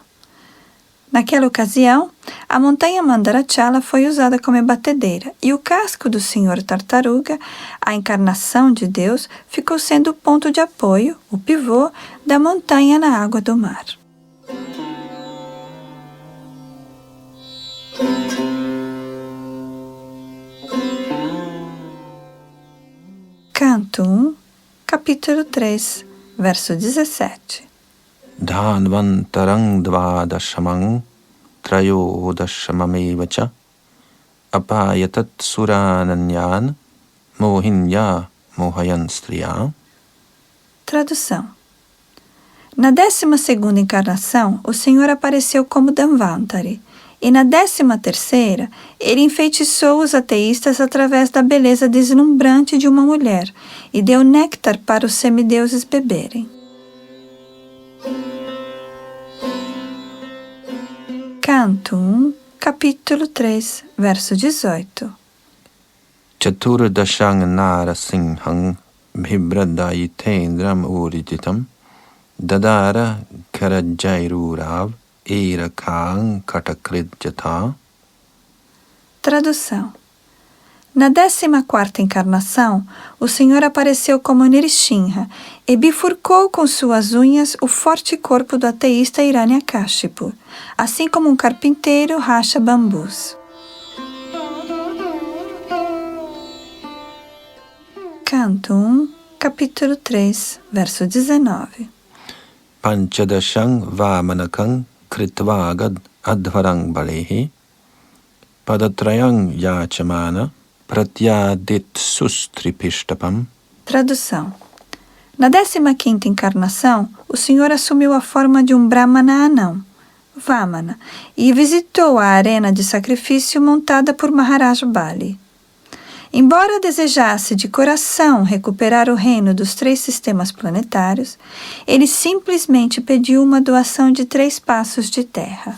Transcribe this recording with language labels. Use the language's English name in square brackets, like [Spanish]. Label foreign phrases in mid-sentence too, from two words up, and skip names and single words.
[Portuguese] Naquela ocasião, a montanha Mandarachala foi usada como batedeira e o casco do Senhor Tartaruga, a encarnação de Deus, ficou sendo o ponto de apoio, o pivô, da montanha na água do mar. Canto 1, capítulo 3, verso 17. [Sanskrit] धान्वन्तरं द्वादशमं त्रयोदशममेवच अपाययत् सुरानन्यान् मोहिन्या मोहयन् स्त्रिया. [Portuguese] Tradução. Na 12ª encarnação, o Senhor apareceu como Dhanvantari, e na 13ª, ele enfeitiçou os ateístas através da beleza deslumbrante de uma mulher e deu néctar para os semideuses beberem. Canto 1, capítulo 3, verso 18. [Sanskrit] चतुर्दशं नारसिंहं बिभ्रद्दैत्येन्द्रम् ऊर्जितम् ददार करजैरूराव् एरकां कटकृद्यथा. [Portuguese] Tradução. Na 14ª encarnação, o Senhor apareceu como Nrsimha e bifurcou com suas unhas o forte corpo do ateísta Hiranyakashipu, assim como um carpinteiro racha bambus. Canto 1, capítulo 3, verso 19. [Sanskrit] पञ्चदशं वामनकं कृत्वागाद् अध्वरं बलेः पदत्रयं याचमानः प्रत्यादित् सुस्त्रिपिष्टपम्. [Portuguese] Tradução. Na 15ª encarnação, o Senhor assumiu a forma de um Brahmana anão, Vamana, e visitou a arena de sacrifício montada por Maharaj Bali. Embora desejasse de coração recuperar o reino dos 3 sistemas planetários, ele simplesmente pediu uma doação de 3 passos de terra.